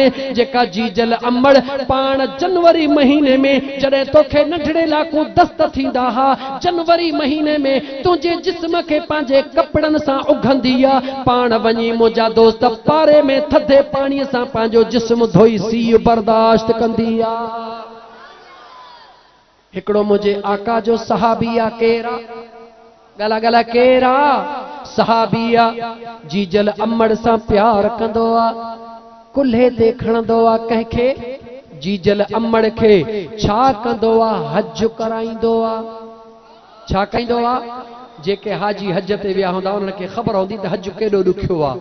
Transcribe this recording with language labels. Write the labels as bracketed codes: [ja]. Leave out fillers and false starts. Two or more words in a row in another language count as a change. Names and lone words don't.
[sd] जेका जीजल अमड़ पाण जनवरी महीने में जॾहिं तोखे नंढड़े लाकू दस्त थींदा हा, जनवरी महीने में तुंहिंजे जिस्म खे पंहिंजे कपड़नि सां उघंदी आ। पाण वञी मुंहिंजा दोस्त पारे में थधे पाणीअ सां पंहिंजो जिस्म धोई सीउ बर्दाश्त कंदी आ। हिकिड़ो मुंहिंजे आका जो सहाबी आ, केरा गला गला केरा सहाबिया, जीजल अमड़ सां प्यार कंदो आ। कुल्हे ते खणंदो आ कंहिंखे, जीजल अमड़ खे छा कंदो आ, हज कराईंदो आ। छा कंदो आ? जेके हाजी हज ते विया हूंदा उन्हनि खे ख़बर हूंदी त हज केॾो ॾुखियो आ।